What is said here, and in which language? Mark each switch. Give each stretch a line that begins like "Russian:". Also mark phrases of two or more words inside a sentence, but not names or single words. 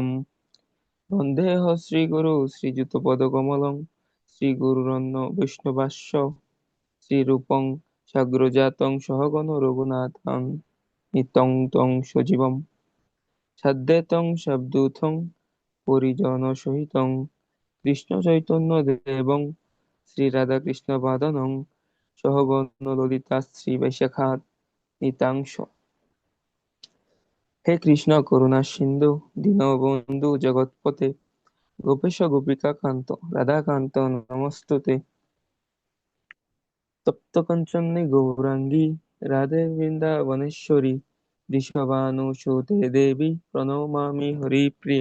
Sanskrit: বন্দেহ শ্রীগুরু শ্রীযুতপদকমলং শ্রীগুরুরন্য বৈষ্ণবাস্য শ্রীরূপং সাগ্রজাতং সহগণ রঘুনাথং নিত্যং ত্বং সজীবম সাদ্বৈতং সাবধূতং পরিজনসহিতং কৃষ্ণচৈতন্যদেবং শ্রীরাধাকৃষ্ণপাদানং সহগণ ললিতা শ্রীবৈশাখাত নিতাংশ। হে কৃষ্ণ করুণা সিন্ধু দীনবন্ধু জগৎপতে গোপেশ গোপিকাকান্ত রাধাকান্ত নমস্তুতে। তপ্তকাঞ্চনে গৌরাঙ্গী রাধে বৃন্দাবনেশ্বরী বৃষভানুসুতে দেবী প্রণমামি হরিপ্রিয়ে।